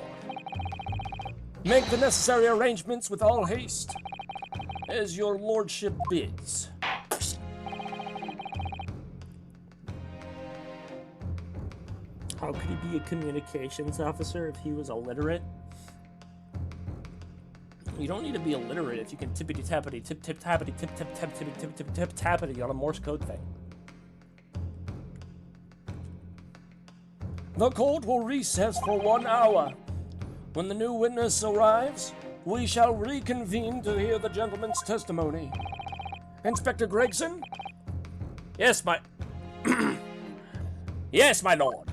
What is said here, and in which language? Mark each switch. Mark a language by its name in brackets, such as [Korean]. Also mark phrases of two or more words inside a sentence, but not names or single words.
[English] Make the necessary arrangements with all haste, as your lordship bids. How could he be a communications officer if he was illiterate? You don't need to be illiterate if you can tippity tappity tip tip tappity tip tip tap tippity tip tip tip tappity on a Morse code thing. The court will recess for 1 hour. When the new witness arrives, we shall reconvene to hear the gentleman's testimony. Inspector Gregson? Yes, my... Yes, my lord.